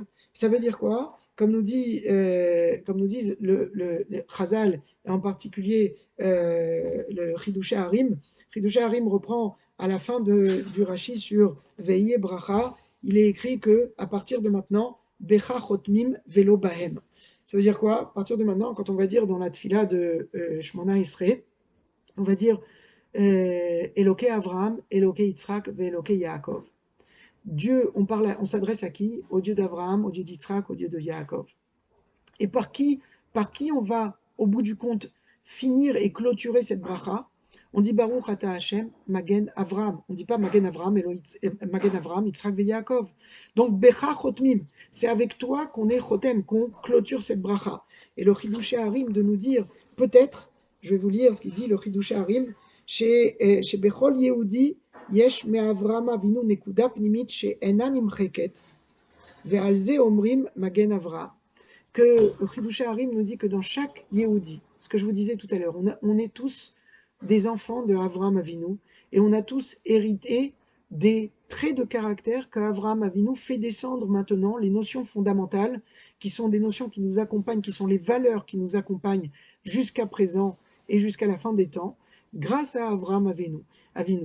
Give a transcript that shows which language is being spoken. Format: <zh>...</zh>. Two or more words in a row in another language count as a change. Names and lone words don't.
<fr>Ça veut dire quoi? Comme nous disent le Chazal, et en particulier le Chidusha Harim. Chidusha Harim reprend à la fin du Rashi sur Veillez bracha. Il est écrit que à partir de maintenant,</fr> <he>בך חותמים ולא בהם.</he> <fr>Ça veut dire quoi? À partir de maintenant, quand on va dire dans la tfila de Shmona Israël, on va dire</fr> <he>אלוקי אברהם אלוקי יצחק אלוקי יעקב.</he> <fr>Dieu, on s'adresse à qui? Au Dieu d'Abraham, au Dieu d'Yitzhak, au Dieu de Yaakov. Et par qui on va, au bout du compte, finir et clôturer cette bracha? On dit</fr> <he>ברוך אתה השם מגן אברהם.</he> <fr>On ne dit pas</fr> <he>מגן אברהם מגן אברהם יצחק ויעקב.</he> <fr>Donc</fr> <he>בך חותמים,</he> <fr>c'est avec toi qu'on est Chotem, qu'on clôture cette bracha. Et le Chidusha Harim de nous dire, peut-être, je vais vous lire ce qu'il dit, le Chidusha Harim, chez</fr> <he>בכל יהודי יש מאברהם אבינו נקודה פנימית שאינה נמחקת ועל זה אומרים מגן אברהם.</he> <fr>Que le Chidusha Harim nous dit que dans chaque Yehudi, ce que je vous disais tout à l'heure, on est tous des enfants de Avraham Avinu et on a tous hérité des traits de caractère qu'Avraham Avinu fait descendre maintenant, les notions fondamentales qui sont des notions qui nous accompagnent, qui sont les valeurs qui nous accompagnent jusqu'à présent et jusqu'à la fin des temps, grâce à Avraham Avinu.</fr>